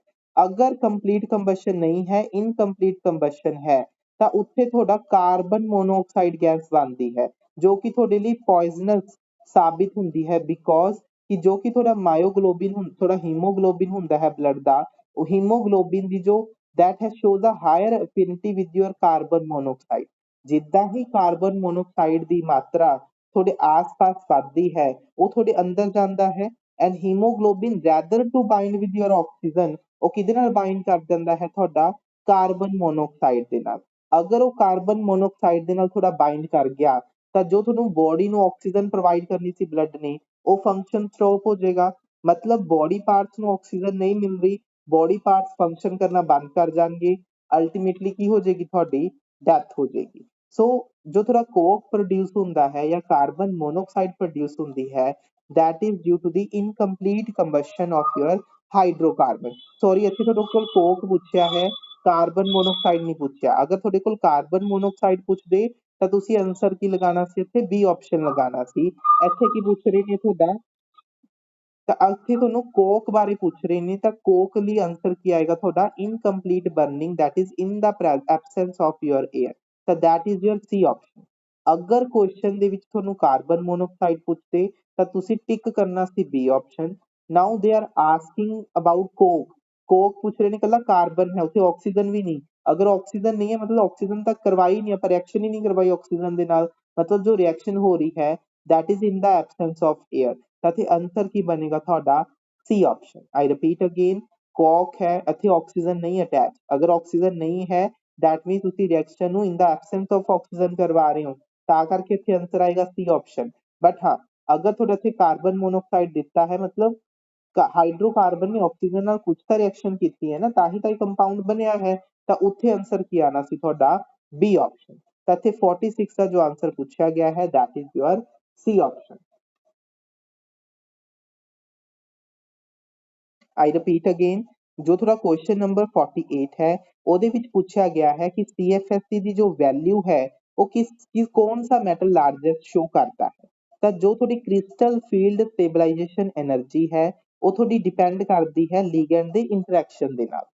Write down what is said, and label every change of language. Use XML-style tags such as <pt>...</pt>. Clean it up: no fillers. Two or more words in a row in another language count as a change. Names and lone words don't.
<pa>ਅਗਰ</pa> <en>complete combustion</en> <pa>ਨਹੀਂ ਹੈ,</pa> <en>incomplete combustion</en> <pa>ਹੈ, ਤਾਂ ਉੱਥੇ ਤੁਹਾਡਾ</pa> <en>carbon monoxide gas</en> <pa>ਬਣਦੀ ਹੈ ਜੋ ਕਿ ਤੁਹਾਡੇ ਲਈ ਪੋਇਜ਼ਨਸ ਸਾਬਿਤ ਹੁੰਦੀ ਹੈ ਬਿਕੋਜ਼ ਕਿ ਜੋ ਕਿ ਤੁਹਾਡਾ ਮਾਇਓਗਲੋਬਿਨ ਥੋੜਾ ਹੀਮੋਗਲੋਬਿਨ ਹੁੰਦਾ ਹੈ ਬਲੱਡ ਦਾ, ਉਹ ਹੀਮੋਗਲੋਬਿਨ ਦੀ ਜੋ</pa> <en>that has shows a higher affinity with your carbon monoxide।</en> <pa>ਜਿੱਦਾਂ ਹੀ</pa> <en>carbon monoxide</en> <pa>ਦੀ ਮਾਤਰਾ ਤੁਹਾਡੇ ਆਸ-ਪਾਸ ਵੱਧਦੀ ਹੈ ਉਹ ਤੁਹਾਡੇ ਅੰਦਰ ਜਾਂਦਾ ਹੈ</pa> <en>and hemoglobin rather to bind with your oxygen</en> <pa>ਉਹ ਕਿਹਦੇ ਨਾਲ ਬਾਈਂਡ ਕਰ ਜਾਂਦਾ ਹੈ, ਤੁਹਾਡਾ</pa> <en>carbon monoxide</en> <pa>ਦੇ ਨਾਲ। ਅਗਰ ਉਹ</pa> <en>carbon monoxide</en> <pa>ਦੇ ਨਾਲ ਥੋੜਾ ਬਾਈਂਡ ਕਰ ਗਿਆ ਤਾਂ ਜੋ ਤੁਹਾਨੂੰ ਬੋਡੀ ਨੂੰ</pa> <en>oxygen provide</en> <pa>ਕਰਨੀ ਸੀ ਬਲੱਡ ਨੇ ਉਹ</pa> <en>function stop</en> <pa>ਹੋ ਜਾਏਗਾ। ਮਤਲਬ</pa> <en>body parts</en> <pa>ਨੂੰ ਆਕਸੀਜਨ ਨਹੀਂ ਮਿਲ ਰਹੀ,</pa> <en>body parts</en> <pa>ਫੰਕਸ਼ਨ ਕਰਨਾ ਬੰਦ ਕਰ ਜਾਣਗੇ, ਅਲਟੀਮੇਟਲੀ ਕੀ ਹੋ ਜਾਏਗੀ, ਤੁਹਾਡੀ ਡੈਥ ਹੋ ਜਾਏਗੀ। ਸੋ ਜੋ ਥੋੜਾ</pa> <en>coke produce</en> <pa>ਹੁੰਦਾ ਹੈ ਜਾਂ</pa> <en>carbon monoxide produce</en> <pa>ਹੁੰਦੀ ਹੈ</pa> <en>that is due to the incomplete combustion of your hydrocarbon।</en> <pa>ਸੌਰੀ ਇੱਥੇ ਤੁਹਾਡੇ ਕੋਲ ਕੋਕ ਪੁੱਛਿਆ ਹੈ,</pa> <en>carbon monoxide</en> <pa>ਨਹੀਂ ਪੁੱਛਿਆ। ਅਗਰ ਤੁਹਾਡੇ ਕੋਲ</pa> <en>carbon monoxide</en> <pa>ਪੁੱਛਦੇ ਤਾਂ ਤੁਸੀਂ ਆਨਸਰ ਕੀ ਲਗਾਉਣਾ ਸੀ, ਇੱਥੇ</pa> <en>B option</en> <pa>ਲਗਾਉਣਾ ਸੀ। ਇੱਥੇ ਕੀ ਪੁੱਛ ਰਹੇ ਨੇ ਤੁਹਾਡਾ, ਤਾਂ ਇੱਥੇ ਤੁਹਾਨੂੰ ਕੋਕ ਬਾਰੇ ਪੁੱਛ ਰਹੇ ਨੇ ਤਾਂ ਕੋਕ ਲਈ ਆਨਸਰ ਕੀ ਆਏਗਾ ਤੁਹਾਡਾ,</pa> <en>incomplete burning that is in the absence of your air। ਤਾਂ that is your C option।</en> <pa>ਅਗਰ ਕੁਐਸਚਨ ਦੇ ਵਿੱਚ ਤੁਹਾਨੂੰ</pa> <en>carbon monoxide</en> <pa>ਪੁੱਛਦੇ ਤਾਂ ਤੁਸੀਂ ਟਿਕ ਕਰਨਾ ਸੀ</pa> <en>B option. now they are asking about coke,</en> <pa>ਕੋਕ ਪੁੱਛ ਰਹੇ ਨੇ ਕੱਲਾ ਕਾਰਬਨ ਹੈ ਉੱਥੇ ਆਕਸੀਜਨ ਵੀ ਨਹੀਂ। ਅਗਰ ਆਕਸੀਜਨ ਨਹੀਂ ਹੈ ਮਤਲਬ ਆਕਸੀਜਨ ਤਾਂ ਕਰਵਾਈ ਨਹੀਂ ਆਪਾਂ, ਰਿਐਕਸ਼ਨ ਹੀ ਨਹੀਂ ਕਰਵਾਈ ਆਕਸੀਜਨ ਦੇ ਨਾਲ, ਮਤਲਬ ਜੋ ਰਿਐਕਸ਼ਨ ਹੋ ਰਹੀ ਹੈ</pa> <en>that is in the absence of air।</en> <pa>ਤਾਂ ਇੱਥੇ ਆਨਸਰ ਕੀ ਬਣੇਗਾ ਤੁਹਾਡਾ,</pa> <en>C option. I repeat again,</en> <pa>ਕੋਕ ਹੈ ਇੱਥੇ ਆਕਸੀਜਨ ਨਹੀਂ ਅਟੈਚ, ਅਗਰ ਆਕਸੀਜਨ ਨਹੀਂ ਹੈ</pa> <en>that means</en> <pa>ਤੁਸੀਂ ਰਿਐਕਸ਼ਨ ਨੂੰ</pa> <en>in the absence of oxygen</en> <pa>ਕਰਵਾ ਰਹੇ ਹੋ, ਤਾਂ ਕਰਕੇ ਇੱਥੇ ਆਨਸਰ ਆਏਗਾ</pa> <en>C option.</en> <pa>ਬਟ ਹਾਂ ਅਗਰ ਤੁਹਾਡਾ ਇੱਥੇ</pa> <en>carbon monoxide</en> <pa>ਦਿੱਤਾ ਹੈ ਮਤਲਬ ਹਾਈਡਰੋਕਾਰਬਨ ਨੇ ਆਕਸੀਜਨ ਨਾਲ ਕੁਝ ਤਾਂ ਰਿਐਕਸ਼ਨ ਕੀਤੀ ਹੈ ਨਾ, ਤਾਂ ਹੀ ਤਾਂ ਇਹ ਕੰਪਾਊਂਡ ਬਣਿਆ ਹੈ, ਤਾਂ ਉੱਥੇ ਆਨਸਰ ਕੀ ਆਣਾ ਸੀ ਤੁਹਾਡਾ,</pa> <en>B option.</en> <pa>ਤਾਂ ਇੱਥੇ 46 ਦਾ ਜੋ ਆਨਸਰ ਪੁੱਛਿਆ ਗਿਆ ਹੈ</pa> <en>that is your C option। I repeat again,</en> <pa>ਜੋ ਤੁਹਾਡਾ</pa> <en>question number</en> <pa>48 ਹੈ ਉਹਦੇ ਵਿੱਚ ਪੁੱਛਿਆ ਗਿਆ ਹੈ ਕਿ CFSC ਦੀ ਜੋ ਵੈਲਿਊ ਹੈ ਉਹ ਕੌਣ ਸਾ ਮੈਟਲ</pa> <en>largest show</en> <pa>ਕਰਦਾ ਹੈ। ਤਾਂ ਜੋ ਤੁਹਾਡੀ</pa> <en>crystal field stabilization energy</en> <pa>ਹੈ ਉਹ ਤੁਹਾਡੀ ਡਿਪੈਂਡ ਕਰਦੀ ਹੈ ਲਿਗੈਂਡ ਦੇ ਇੰਟਰੈਕਸ਼ਨ ਦੇ ਨਾਲ।</pa>